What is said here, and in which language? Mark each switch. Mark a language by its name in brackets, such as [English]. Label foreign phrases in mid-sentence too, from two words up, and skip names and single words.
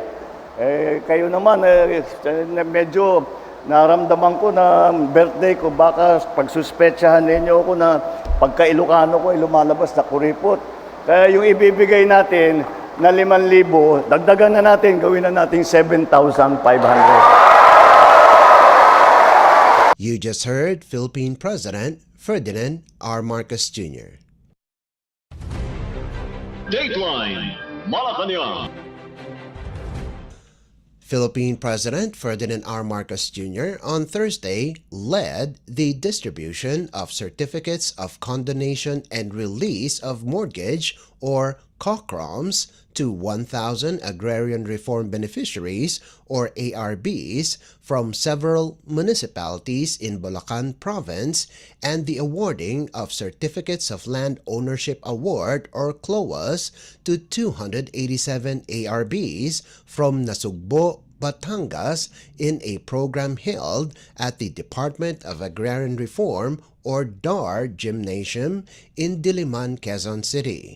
[Filipino] Kayo naman, medyo naramdaman ko na birthday ko, baka pagsuspetsahan ninyo ako na pagka-Ilocano ko ay lumalabas na kuripot. Kaya yung ibibigay natin na 5,000, dagdagan na natin, gawin na natin 7,500. [English] You just heard Philippine President Ferdinand R. Marcos Jr. Dateline Malacañang. Philippine President Ferdinand R. Marcos Jr. on Thursday led the distribution of certificates of condonation and release of mortgage or COCROMs to 1,000 Agrarian Reform Beneficiaries or ARBs from several municipalities in Bulacan Province and the awarding of Certificates of Land Ownership Award or CLOAs to 287 ARBs from Nasugbo, Batangas in a program held at the Department of Agrarian Reform or DAR Gymnasium in Diliman, Quezon City.